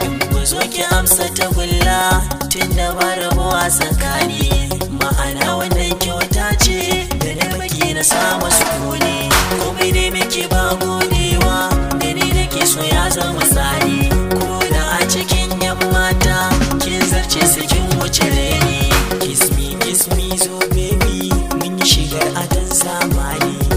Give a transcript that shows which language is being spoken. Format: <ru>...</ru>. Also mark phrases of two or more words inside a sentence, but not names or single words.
<ha>Ku zo ki amsa tagulla, tun da ba rabuwa tsakani. Ma'ana wannan kyauta ce, da na baki na samu sukuni. Komai dai muke ba godewa, da ni da ke so ya zama tsari. Ko da a cikin yan mata, kin zarce su kin wuce reni.</ha> <en>Kiss me, kiss me,</en> <ha>zo baby, mun yi shigar adon zamani.</ha>